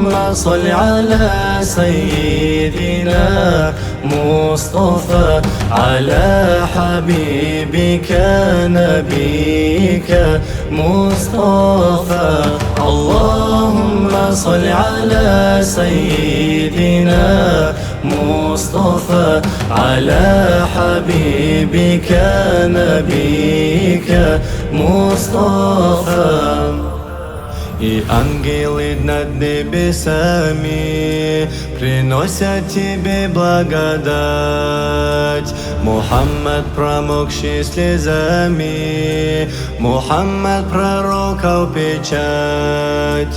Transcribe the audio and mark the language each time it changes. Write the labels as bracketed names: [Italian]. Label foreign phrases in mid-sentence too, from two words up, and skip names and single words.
[Arabic] صل على سيدنا مصطفى، على حبيبك نبيك مصطفى. اللهم صل على سيدنا مصطفى، على حبيبك نبيك مصطفى. [Russian] И ангелы над небесами приносят тебе благодать. Мухаммад, промокший слезами, Мухаммад, пророков печать.